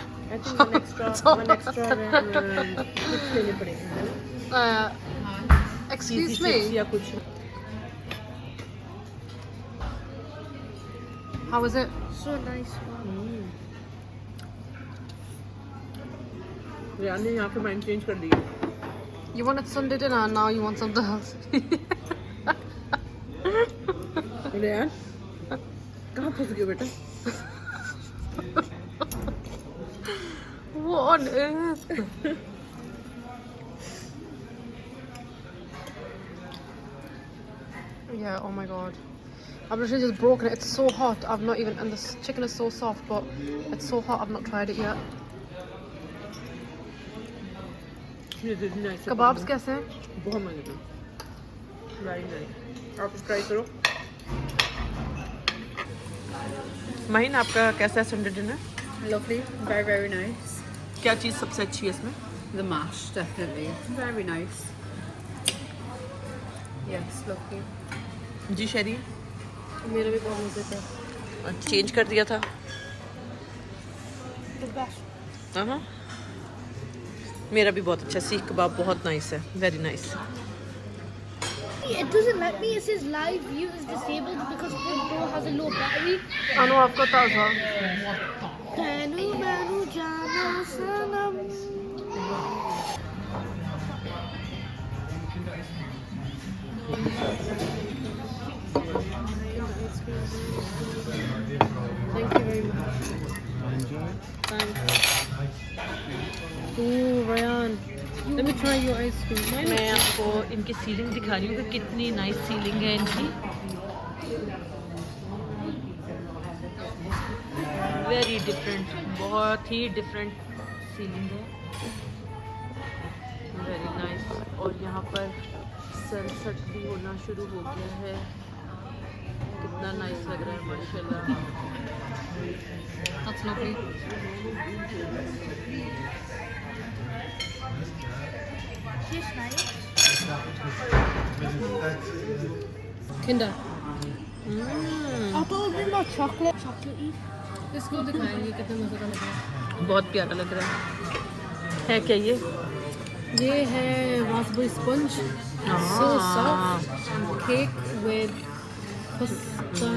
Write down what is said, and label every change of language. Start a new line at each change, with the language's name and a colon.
English: I think one extra
Hindi: कुछ लेने पड़ेंगे।
English: Excuse Cheesy me.
Hindi: chips या कुछ।
English: How is it? So nice.
Hindi: Riyan ने यहाँ पे माइंड चेंज कर दिया।
English: You wanted Sunday dinner and now you want something else.
Hindi: Riyan कहाँ फंस गए बेटा?
English: What on earth? Yeah, oh my god. I've literally just broken it. It's so hot. I've not even, and the chicken is so soft, but it's so hot. I've not tried it yet.
Hindi: Kebabs कैसे हैं? बहुत मजे का।
English: Very nice.
Hindi: आप try करो। माहिन आपका कैसा है Sunday dinner?
English: Lovely. Very, very nice.
Hindi: क्या चीज़ सबसे अच्छी है इसमें?
English: The mash, definitely. Very nice. Yes, lovely.
Hindi: जी शरी मेरा भी बहुत मजे का। चेंज कर दिया था। हाँ मेरा भी बहुत अच्छा सीख कबाब बहुत नाइस है।
English: Very nice. it doesn't let me. It says live view is disabled because GoPro has a low battery.
Hindi: अनु आपको ताज़ा Tanu manu jana sanam.
English: Thank you very much. Thanks. Ooh, Ryan. Let me try your ice cream.
Hindi: मैं आपको इनकी ceiling दिखा रही हूँ कि कितनी नाइस सीलिंग है इनकी।
English: very different,
Hindi: बहुत ही डिफरेंट सीलिंग है,
English: Very nice.
Hindi: और यहाँ पर सनसेट भी होना शुरू हो गया है, कितना नाइस लग रहा है माशाल्लाह।
English: That's lovely. Tastes nice. Kinder. I thought it would be more chocolate. Chocolatey.
Hindi: इसको दिखाएंगे कितना मज़े का लग रहा है। बहुत प्यारा लग रहा है क्या ये? ये है raspberry sponge.
English: So soft and cake with custard.